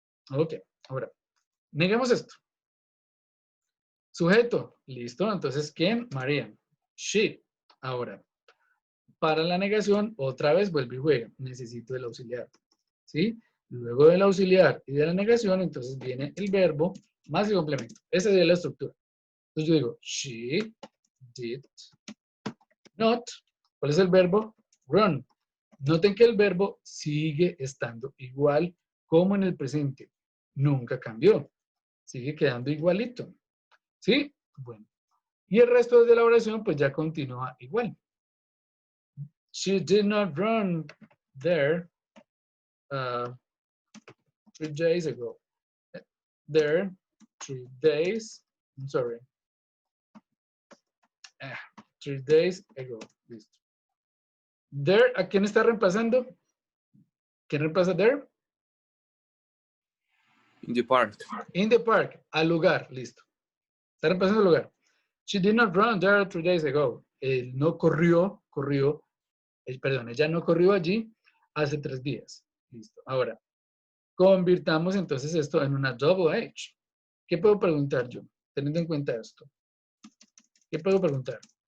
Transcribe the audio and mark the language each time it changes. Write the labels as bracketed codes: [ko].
[es] Ok, ahora, negamos esto. Sujeto, listo. Entonces, ¿quién? María. She. Ahora, para la negación, otra vez vuelve y juega. Necesito el auxiliar. ¿sí? Luego del auxiliar y de la negación, entonces viene el verbo más el complemento. Esa sería la estructura. Entonces yo digo, [en] she did not. [es] ¿Cuál es el verbo? Run. Noten que el verbo sigue estando igual como en el presente. Nunca cambió. Sigue quedando igualito. ¿Sí? Bueno. Y el resto de la oración pues ya continúa igual. [en] She did not run there 3 days ago. There 3 days. I'm sorry. 3 days ago. Listo. [es] There, ¿a quién está reemplazando? ¿Quién reemplaza there? [en] In the park. In the park, [es] al lugar, listo. Está reemplazando el lugar. [en] She did not run there 3 days ago. [es] Él no corrió, ella no corrió allí hace 3 días. Listo. Ahora, convirtamos entonces esto en una double H. ¿Qué puedo preguntar yo? Teniendo en cuenta esto. ¿Qué puedo preguntar?